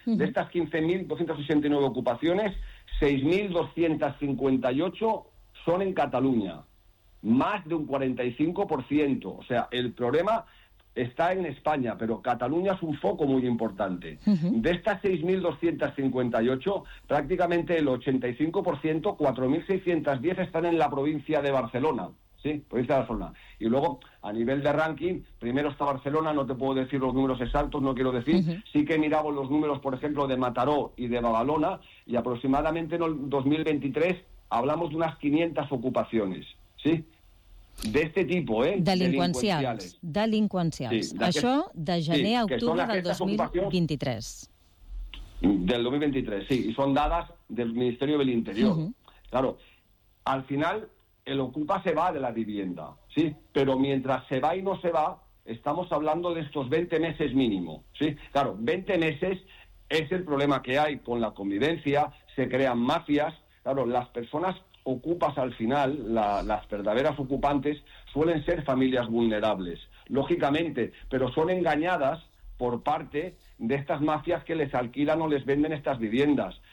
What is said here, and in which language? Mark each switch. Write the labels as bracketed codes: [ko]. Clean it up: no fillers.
[ca] D'aquestes 15.269 ocupacions, 6.258 són en Catalunya. [es] Más de un 45%. O sea, el problema está en España, pero Cataluña es un foco muy importante. De estas 6.258, prácticamente el 85%, 4.610, están en la provincia de Barcelona. Sí, provincia de Barcelona. Y luego, a nivel de ranking, primero está Barcelona, no te puedo decir los números exactos, no quiero decir. Sí que miramos los números, por ejemplo, de Mataró y de Badalona, y aproximadamente en el 2023 hablamos de unas 500 ocupaciones. Sí. De este tipo, ¿eh? Delincuencials. [ca] Sí, això de gener a octubre del 2023. Del 2023, sí. I són dades del Ministeri del Interior. [es] Claro, al final, el ocupa se va de la vivienda, ¿sí? Pero mientras se va y no se va, estamos hablando de estos 20 meses mínimo, ¿sí? Claro, 20 meses es el problema que hay con la convivencia, se crean mafias, claro, las personas ocupas al final, las verdaderas ocupantes, suelen ser familias vulnerables, lógicamente, pero son engañadas por parte de estas mafias que les alquilan o les venden estas viviendas.